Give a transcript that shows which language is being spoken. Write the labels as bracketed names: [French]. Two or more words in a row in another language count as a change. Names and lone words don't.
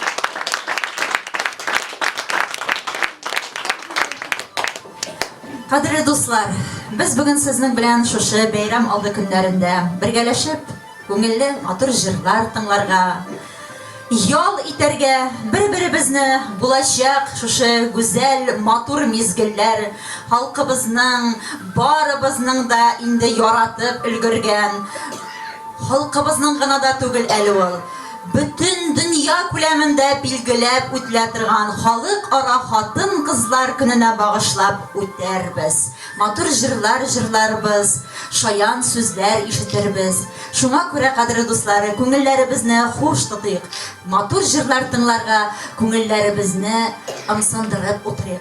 [Tatar] Qadrli dostlar, biz bugün sizning bilan şuşu bayram aldı günlərində birgələşib, көңелле матур җырлар тыңларга, ял итәргә, бер-беребезне булачак шушы гүзәл матур мизгелләр халкыбызның, барыбызның да инде яратып өлгергән, халкыбызның гына да түгел әле ул. Bütün dünya күләмендә билгеләп үтелә торган халыкара хатын-кызлар көненә багышлап үтәрбез. Матур җырлар җырларбыз, шаян сүзләр ишетербез. Шуңа күрә, кадерле дуслар, күңелләребезне хуш тотыйк. Матур җырлар тыңларга күңелләребезне ымсындырып утырыйк.